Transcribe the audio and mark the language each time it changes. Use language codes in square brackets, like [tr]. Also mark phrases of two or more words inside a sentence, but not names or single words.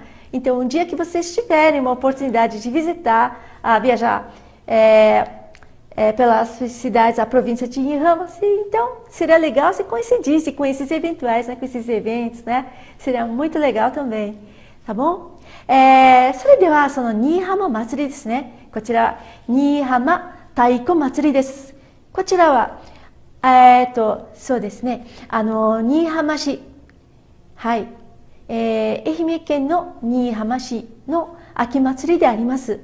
[pt] Então, um dia que vocês tiverem uma oportunidade de visitar, viajar pelas cidades, a província de Nihama, então seria legal se coincidisse com esses eventuais, né? Com esses eventos, né? Seria muito legal também, tá bom? [ja] それではその新居浜祭りですね。こちらは新居浜太鼓祭りです。こちらはそうですね、新居浜市、はい、愛媛県の新居浜市の秋祭りであります。